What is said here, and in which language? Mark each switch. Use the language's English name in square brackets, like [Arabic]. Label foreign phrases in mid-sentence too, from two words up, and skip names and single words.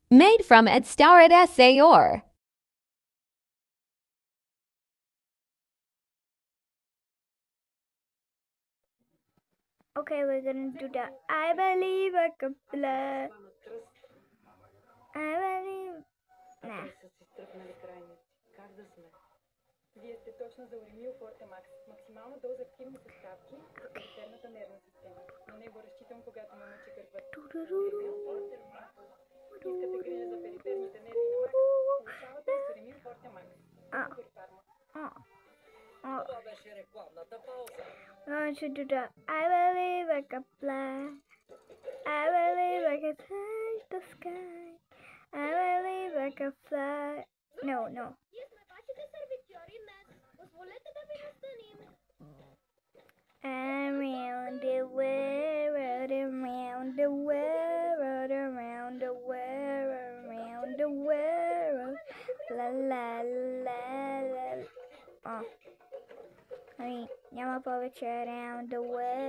[English] Made from Edstaret Sayor. Okay, we're gonna do the I believe I can fly. I believe. Nah. [Bulgarian] Вие сте точно за Уремил Фортемакс. Максимална доза активни съставки за периферната нервна система. На него разчитам, когато ме мъчи гърбът. Уремил Фортемакс. Искате грижа за периферните нерви на Макс? Получавате с Уремил Фортемакс. Това беше рекламната пауза. [English] I should do that. I believe I can fly. I believe I can touch the sky. I believe I can fly. No, no. Around the world, around the world, around the world, around the world. La la la la. Oh. I mean, [Bulgarian] няма повече [English] around the world.